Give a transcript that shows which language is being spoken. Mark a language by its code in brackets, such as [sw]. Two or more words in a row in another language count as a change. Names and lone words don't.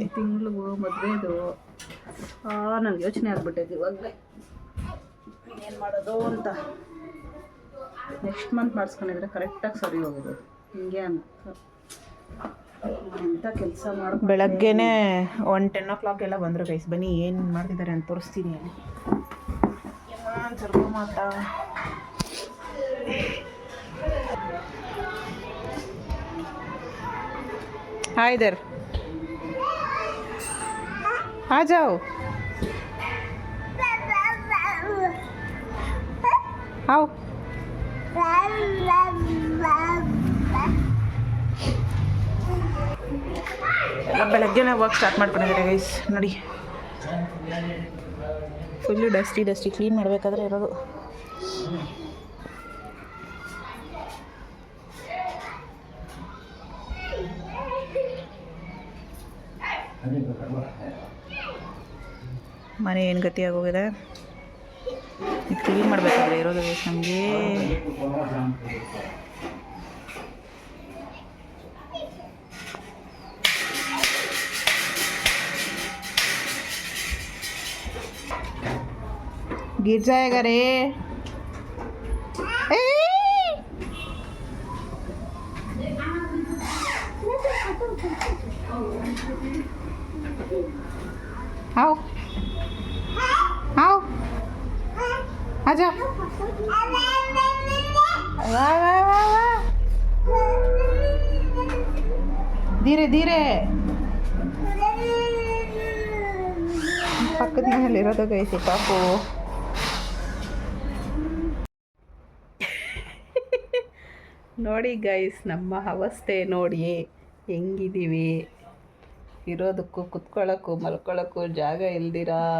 [kn] ತಿಂಗಳು ಮದುವೆದು ನನಗೆ ಯೋಚನೆ ಆಗ್ಬಿಟ್ಟೈತೆ ಇವಾಗಲೇ ಏನು ಮಾಡೋದು ಅಂತ. [en] next month [kn] ಮಾಡಿಸ್ಕೊಂಡಿದ್ರೆ ಕರೆಕ್ಟಾಗಿ ಸರಿ ಹೋಗೋದು. ಹಿಂಗೆ ಅಂತ ಎಂಥ ಕೆಲಸ ಮಾಡಿ ಬೆಳಗ್ಗೆನೇ 10 o'clock ಎಲ್ಲ ಬಂದರು ಗೈಸ್. ಬನ್ನಿ ಏನು ಮಾಡ್ತಿದ್ದಾರೆ ಅಂತ ತೋರಿಸ್ತೀನಿ. ಸ್ವಲ್ಪ ಮಾತಾ. [hi] हाय इधर आ जाओ. आओ. [kn] ಬೆಳಗ್ಗೆನೇ [en] work start [kn] ಮಾಡ್ಕೊಂಡಿದ್ದಾರೆ ಗೈಸ್. ನೋಡಿ [en] full dusty clean [kn] ಮಾಡಬೇಕಾದ್ರೆ ಇರೋದು. ಮನೆ ಏನು ಗತಿ ಆಗೋಗಿದೆ. ಇದು ಕ್ಲೀನ್ ಮಾಡಬೇಕಾದ್ರೆ ಇರೋದು ನಮಗೆ. [hi] गिर जाएगा रे. आओ आओ आजा. वाह वाह वाह वाह. धीरे धीरे. [kn] ಪಕ್ಕದ ಮನೇಲಿರೋದು ಗೈಸ್ ಪಾಪು. ನೋಡಿ ಗೈಸ್, ನಮ್ಮ ಅವಸ್ಥೆ ನೋಡಿ ಹೆಂಗಿದ್ದೀವಿ. ಇರೋದಕ್ಕೂ ಕುತ್ಕೊಳ್ಳೋಕ್ಕೂ ಮಲ್ಕೊಳ್ಳೋಕ್ಕೂ ಜಾಗ ಇಲ್ದಿರ.